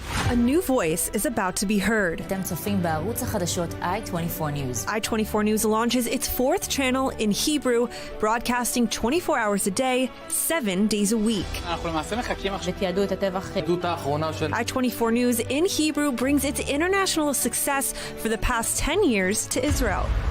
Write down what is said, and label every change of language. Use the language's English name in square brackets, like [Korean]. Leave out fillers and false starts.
[English] A new voice is about to be heard. [Hebrew] אתם צופים בערוץ החדשות I-24 News. [English] I-24 News launches its fourth channel in Hebrew, broadcasting 24 hours a day, 7 days a week. [Hebrew] ותיעדו את הטבח. [English] I-24 News in Hebrew brings its international success for the past 10 years to Israel.